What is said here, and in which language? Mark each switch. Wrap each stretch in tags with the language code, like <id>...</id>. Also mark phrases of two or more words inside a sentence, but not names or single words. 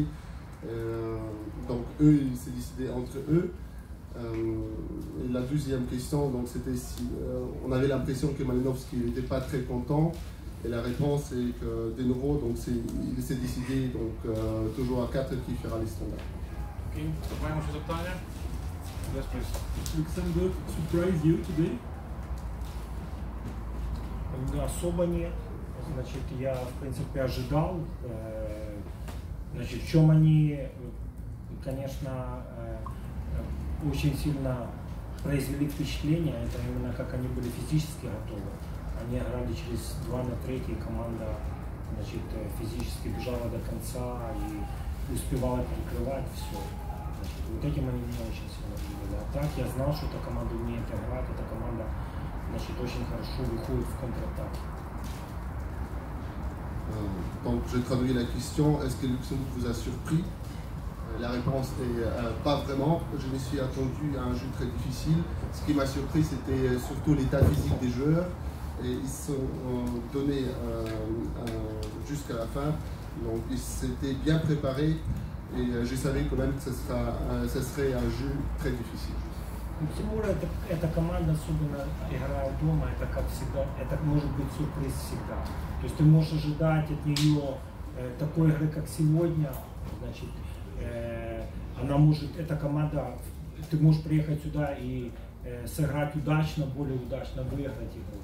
<fr>Donc, eux, ils s'est décidé entre eux. Et la deuxième question, donc, c'était si on avait l'impression que Malinovski n'était pas très content. Et la réponse est que, de nouveau, donc il s'est décidé donc, toujours à 4 qui fera les standards.</fr> <uk>Окей. Маємо ще запитання?</uk> <en>Yes, please. Alexander surprised you today?</en> <ru>Особо нет. Значит, я, в принципе, ожидал. Значит, в чем они, конечно, очень сильно произвели впечатление, это именно как они были физически готовы. Они играли через 2-3, команда, значит, физически бежала до конца и успевала прикрывать все. Значит, вот этим они меня очень сильно удивили. А так я знал, что эта команда умеет играть, эта команда, значит, очень хорошо выходит в контратаке.</ru> <fr>Donc, je traduis la question, est-ce que Luxembourg vous a surpris? La réponse est pas vraiment. Je me suis attendu à un jeu très difficile. Ce qui m'a surpris, c'était surtout l'état physique des joueurs. Et ils se sont donnés jusqu'à la fin. Donc, ils s'étaient bien préparés. Et je savais quand même que ce serait un jeu très difficile.</fr> <ru>Тимур, эта команда, особенно играя дома, это как всегда, это может быть сюрприз всегда. То есть ты можешь ожидать от нее такой игры, как сегодня, значит, она может, эта команда, ты можешь приехать сюда и сыграть удачно, более удачно, выиграть игру.</ru>